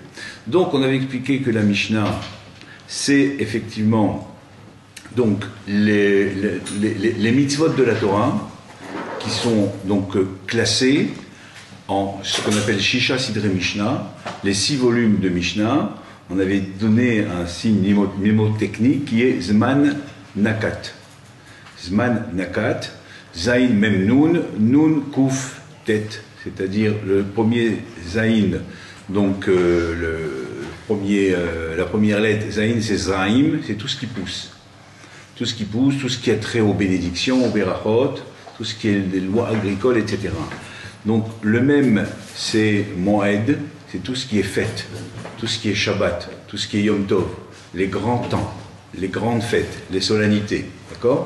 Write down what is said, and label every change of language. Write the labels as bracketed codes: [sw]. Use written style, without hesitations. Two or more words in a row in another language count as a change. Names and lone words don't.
[fr] Donc, on avait expliqué que la Mishnah, c'est effectivement donc les mitzvot de la Torah qui sont donc classés en ce qu'on appelle [he] שישה סדרי משנה, [fr] les 6 volumes de Mishnah. On avait donné un signe mnémotechnique qui est Zman Nakat. [he] זמן נקט, זין מם נון, נון קוף טית, [fr] c'est-à-dire le premier Zain, donc la première lettre Zain c'est Zraim, c'est tout ce qui pousse. Tout ce qui pousse, tout ce qui a trait aux bénédictions, aux berachot, tout ce qui est des lois agricoles, etc. Donc le même c'est Moed, c'est tout ce qui est fête, tout ce qui est Shabbat, tout ce qui est [he] יום טוב, [fr] les grands temps, les grandes fêtes, les solennités, d'accord?